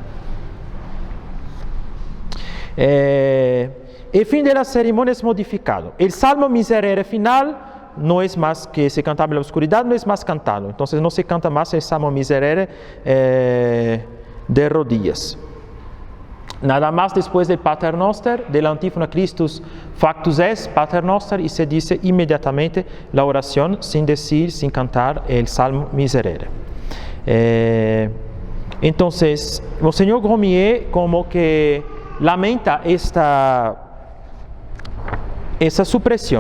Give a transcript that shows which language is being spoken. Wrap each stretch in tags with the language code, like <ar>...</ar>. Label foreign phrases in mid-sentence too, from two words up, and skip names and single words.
<es>El fin de la ceremonia es modificado. El salmo miserere final no es más que se cantaba en la oscuridad, no es más cantado. Entonces no se canta más el salmo miserere de rodillas. Nada más después del Pater Noster, de la antífona Christus factus est, Pater Noster, y se dice inmediatamente la oración sin cantar el salmo miserere. Entonces, Monseñor Gromier como que lamenta esta supresión.</es>